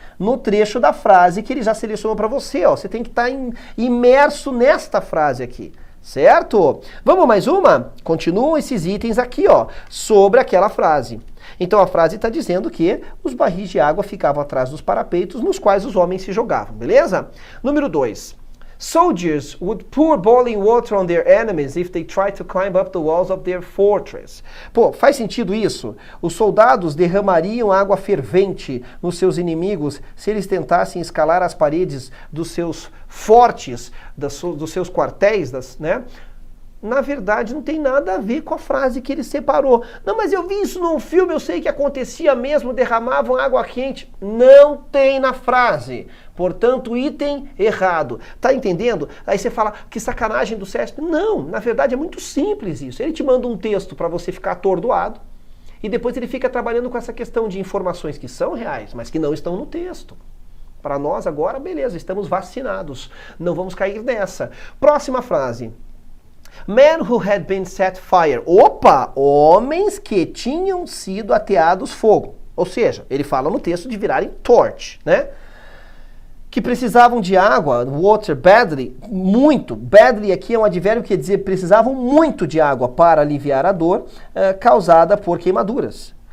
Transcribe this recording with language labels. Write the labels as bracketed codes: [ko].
[pt] No trecho da frase que ele já selecionou para você, ó. Você tem que estar imerso nesta frase aqui. Certo? Vamos mais uma? Continuam esses itens aqui, ó, sobre aquela frase. Então a frase está dizendo que os barris de água ficavam atrás dos parapeitos nos quais os homens se jogavam, beleza? Número 2. [en] Soldiers would pour boiling water on their enemies if they tried to climb up the walls of their fortress. [pt] Pô, faz sentido isso? Os soldados derramariam água fervente nos seus inimigos se eles tentassem escalar as paredes dos seus fortes, dos seus quartéis, né? Na verdade, não tem nada a ver com a frase que ele separou. Não, mas eu vi isso num filme, eu sei que acontecia mesmo, derramavam água quente. Não tem na frase. Portanto, item errado. Tá entendendo? Aí você fala, que sacanagem do CESP. Não, na verdade é muito simples isso. Ele te manda um texto para você ficar atordoado e depois ele fica trabalhando com essa questão de informações que são reais, mas que não estão no texto. Para nós agora, beleza, estamos vacinados. Não vamos cair nessa. Próxima frase. [en] Men who had been set fire. [pt] Opa! Homens que tinham sido ateados fogo. Ou seja, ele fala no texto de virarem torch, né? Que precisavam de água, [en] water badly, [pt] muito. Badly aqui é um advérbio que quer dizer precisavam muito de água para aliviar a dor causada por queimaduras.